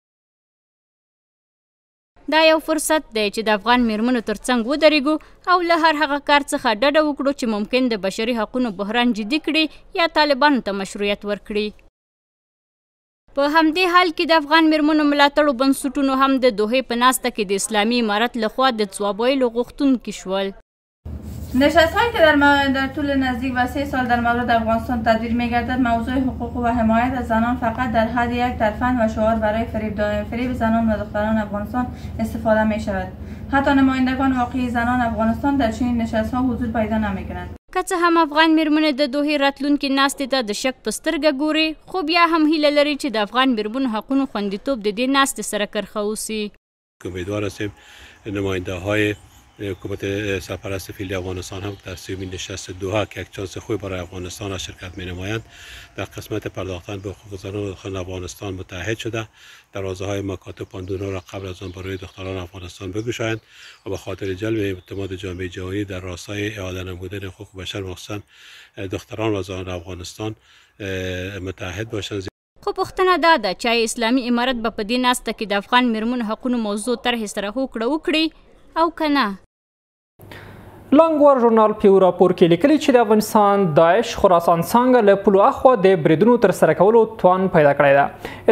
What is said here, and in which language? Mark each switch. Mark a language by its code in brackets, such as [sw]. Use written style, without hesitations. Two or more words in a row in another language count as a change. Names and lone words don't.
[ps] دا یو فرصت دی چې د افغان میرمنو ترڅنګ ودرېږو او له هر هغه کار څخه ډډه وکړو چې ممکن د بشري حقونو بحران جدي کړي یا طالبانو ته مشروعیت ورکړي. په همدې حال کې د افغان میرمنو ملاتړو بنسټونو هم د دوحې په ناسته کې د اسلامي امارت لخوا د ځواب ویلو غوښتونکي شول. [fa] نشست‌هایی که در طول نزدیک و 3 سال در مورد افغانستان تدویر می‌گردد موضوع حقوق و حمایت از زنان فقط در حد یک ترفند و شعار برای فریب زنان و دختران افغانستان استفاده می‌شود. حتی نمایندگان واقعی زنان افغانستان در چنین نشست‌ها حضور پیدا نمی‌کنند. [ps] که څه هم افغان میرمنې د دوحې راتلونکي ناستې ته د شک په سترګه ګوري، خو بیا هم هیله لري چې د افغان میرمنو حقونو خوندیتوب د دې ناستې سره کرښه اوسي. [fa] امیدوار هستیم نماینده‌های حکومت سرپرست فعلی افغانستان هم در سومین نشست دوحه که یک چانس خوب برای افغانستان شرکت می نمایند در قسمت پرداختن به حقوق زنان و دختران افغانستان متحد شده، دروازه های مکاتب پاندونها را قبل از آن برای دختران افغانستان بگشایند و به خاطر جلب اعتماد جامعه جهانی در راستای اعاده نمودن حقوق بشر مخصوصا دختران و زنان افغانستان متحد باشند. [ps] خو پوښتنه دا ده چې اسلامي امارت به په دې ناسته کې د افغان میرمنو حقونو موضوع طرحې سره هوکړه وکړي او که نه. لانګوار ژورنال په یو راپور کې لیکلي چې د افغانستان داعش خراسان څانګه له پولو اخوا د بریدونو ترسره کولو توان پیدا کړی ده.